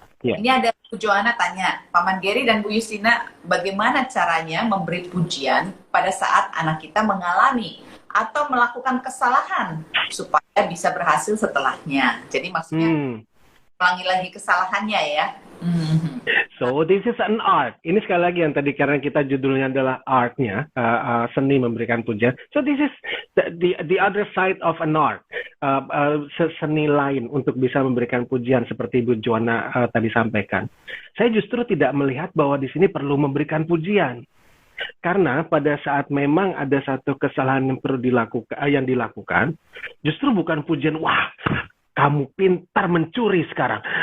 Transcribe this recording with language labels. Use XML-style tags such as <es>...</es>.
<id>Ini ada Bu Joanna tanya, Pak Manggeri dan Bu Justina, bagaimana caranya memberi pujian pada saat anak kita mengalami atau melakukan kesalahan supaya bisa berhasil setelahnya. Jadi maksudnya ulangi lagi kesalahannya ya. Mhm.</id> <en>So this is an art.</en> <id>Ini sekali lagi yang tadi karena kita judulnya adalah artnya, seni memberikan pujian.</id> <en>So this is the other side of an art.</en> <id>Seni lain untuk bisa memberikan pujian seperti Ibu Joanna tadi sampaikan. Saya justru tidak melihat bahwa di sini perlu memberikan pujian. Karena pada saat memang ada satu kesalahan yang perlu dilakukan, justru bukan pujian, wah, kamu pintar mencuri sekarang.</id>